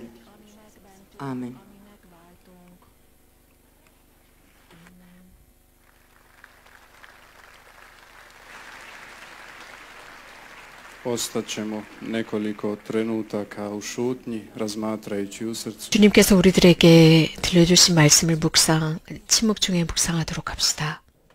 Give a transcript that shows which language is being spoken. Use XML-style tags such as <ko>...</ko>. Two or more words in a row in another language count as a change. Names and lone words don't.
<hr>Amen. Ostaćemo nekoliko trenutaka u šutnji, razmatrajući u srcu.</hr> <ko>주님께서 우리들에게 들려주신 말씀을 침묵 중에 묵상하도록 합시다.</ko>